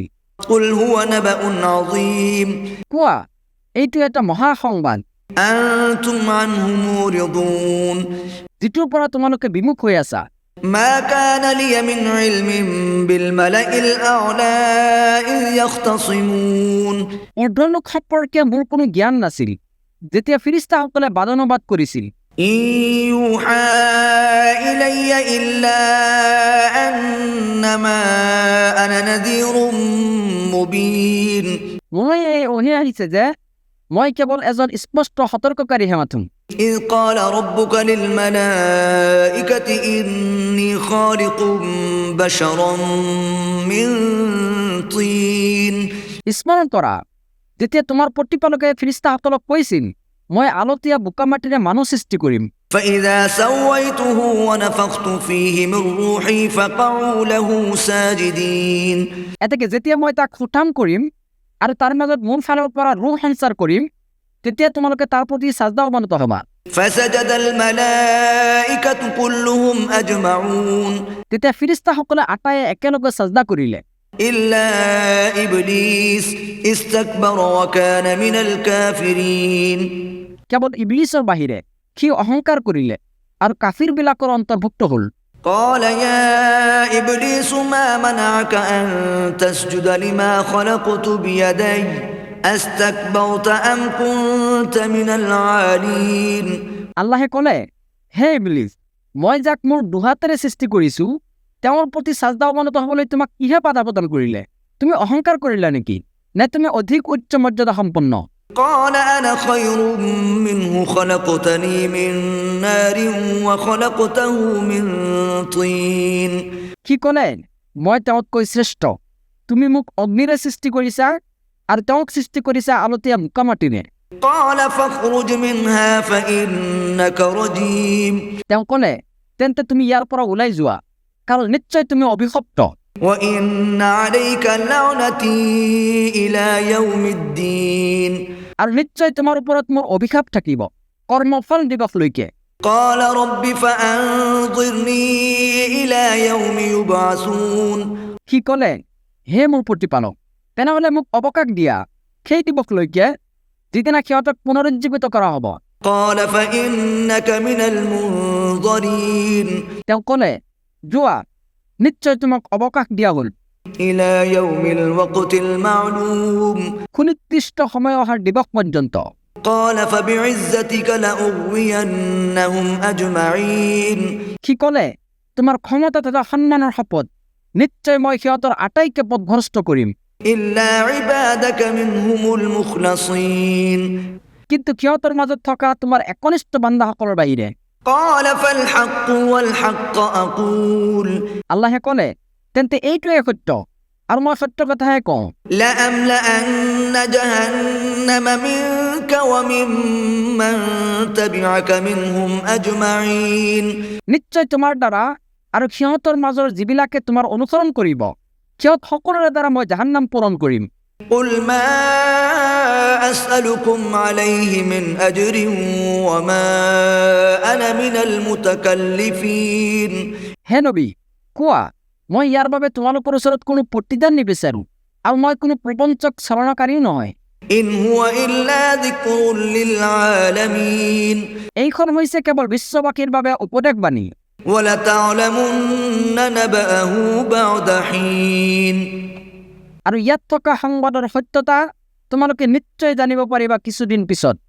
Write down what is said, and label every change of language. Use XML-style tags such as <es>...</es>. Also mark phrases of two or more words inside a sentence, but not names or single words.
<ar>قل هو نبأ عظيم</ar> <as>কোৱা, এইটো এটা মহা সংবাদ,</as> <ar>أنتم عنه معرضون</ar> <as>যিটোৰ পৰা তোমালোকে বিমুখ হৈ আছা।</as> <ar>ما كان لي من علم بالملأ الأعلى إذ يختصمون</ar> <as>অৰ্ধলোক সম্পৰ্কে মোৰ কোনো জ্ঞান নাছিল, যেতিয়া ফিৰিষ্টাসকলে বাদনুবাদ কৰিছিল।</as> <ar>إن يوحى إلي إلا أنما أنا نذير مبين</ar> <as>মই এই অহি আহিছে যে মই কেৱল এজন স্পষ্ট সতৰ্ককাৰীহে মাথোন।</as> <ar>إذ قال ربك للملائكة إني خالق بشرا من طين</ar> <as>স্মৰণ কৰা, যেতিয়া তোমাৰ প্ৰতিপালকে ফিৰিষ্টাসকলক কৈছিল, মই আলতীয়া বোকা মাটিৰে মানুহ সৃষ্টি কৰিম।</as> <ar>فإذا سويته ونفخت فيه من روحي فقعوا له ساجدين</ar> <as>এতেকে যেতিয়া মই তাক সুঠাম কৰিম আৰু তাৰ মাজত মোৰ ফালৰ পৰা ৰুহ সঞ্চাৰ কৰিম, তেতিয়া তোমালোকে তাৰ প্ৰতি সাজদা অৱনত হ'বা।</as> <ar>فسجد الملائكة كلهم أجمعون</ar> <as>তেতিয়া ফিৰিষ্টাসকলে আটায়ে একেলগে সাজদা কৰিলে,</as> <ar>إلا إبليس استكبر وكان من الكافرين</ar> <as>কেৱল ইবলিছৰ বাহিৰে সি অহংকাৰ কৰিলে আৰু কাফিৰবিলাকৰ অন্তৰ্ভুক্ত হ'ল।</as> <ar>قال يا إبليس ما منعك أن تسجد لما خلقت بيدي أستكبرت أم كنت من العالين</ar> <as>আল্লাহে ক'লে, হে ইবলিছ, মই যাক মোৰ দুহাতেৰে সৃষ্টি কৰিছোঁ তেওঁৰ প্ৰতি চাজদা অৱনত হ'বলৈ তোমাক কিহে বাধা প্ৰদান কৰিলে? তুমি অহংকাৰ কৰিলা নেকি, নে তুমি অধিক উচ্চ মৰ্যাদা সম্পন্ন?</as> <ar>قال أنا خير منه خلقتني من نار وخلقته من طين</ar> <as>সি ক'লে, মই তেওঁতকৈ শ্ৰেষ্ঠ। তুমি মোক অগ্নিৰে সৃষ্টি কৰিছা আৰু তেওঁক সৃষ্টি কৰিছা আলতীয়া বোকা মাটিৰে।</as> <ar>قال فاخرج منها فإنك رجيم</ar> <as>তেওঁ ক'লে, তেন্তে তুমি ইয়াৰ পৰা ওলাই যোৱা, কাৰণ নিশ্চয় তুমি অভিশপ্ত।</as> <ar>وإن عليك لعنتي إلى يوم الدين</ar> <as>আৰু নিশ্চয় তোমাৰ ওপৰত মোৰ অভিশাপ থাকিব কৰ্মফল দিৱসলৈকে।</as> <ar>قال رب فأنظرني إلى يوم يبعثون</ar> <as>সি ক'লে, হে মোৰ প্ৰতিপালক, তেনেহ'লে মোক অৱকাশ দিয়া সেই দিৱসলৈকে যিদিনা সিহঁতক পুনৰুজ্জীৱিত কৰা হ'ব।</as> <ar>قال فإنك من المنظرين</ar> <as>তেওঁ ক'লে, যোৱা, নিশ্চয় তোমাক অৱকাশ দিয়া হ'ল</as> <ar>إلى يوم الوقت المعلوم</ar> <as>সুনিৰ্দিষ্ট সময় অহাৰ দিৱস পৰ্যন্ত।</as> <ar>قال فبعزتك لأغوينهم أجمعين</ar> <as>সি ক'লে, তোমাৰ ক্ষমতা তথা সন্মানৰ শপত, নিশ্চয় মই সিহঁতৰ আটাইকে পথভ্ৰষ্ট কৰিম,</as> <ar>إلا عبادك منهم المخلصين</ar> <as>কিন্তু সিহঁতৰ মাজত থকা তোমাৰ একনিষ্ঠ বান্দাসকলৰ বাহিৰে।</as> <ar>قال فالحق والحق أقول</ar> <as>আল্লাহে ক'লে, তেন্তে এইটোৱে সত্য আৰু মই সত্য কথাহে কওঁ।</as> <ar>لأملأن جهنم منك وممن تبعك منهم أجمعين</ar> <as>নিশ্চয় তোমাৰ দ্বাৰা আৰু সিহঁতৰ মাজৰ যিবিলাকে তোমাৰ অনুসৰণ কৰিব সিহঁত সকলোৰে দ্বাৰা মই জাহান্নাম পূৰণ কৰিম।</as> <ar>قل ما أسألكم عليه من أجر وما أنا من المتكلفين</ar> <as>হে নবী, কোৱা, মই ইয়াৰ বাবে তোমালোকৰ ওচৰত কোনো প্ৰতিদান নিবিচাৰোঁ আৰু মই কোনো প্ৰপঞ্চক চালনাকাৰীও নহয়।</as> <ar>إن هو إلا ذكر للعالمين</ar> <as>এইখন হৈছে কেৱল বিশ্ববাসীৰ বাবে উপদেশবাণী।</as> <ar>ولتعلمن نبأه بعد حين</ar> <as>আৰু ইয়াত থকা সংবাদৰ সত্যতা তোমালোকে নিশ্চয় জানিব পাৰিবা কিছুদিন পিছত।</as>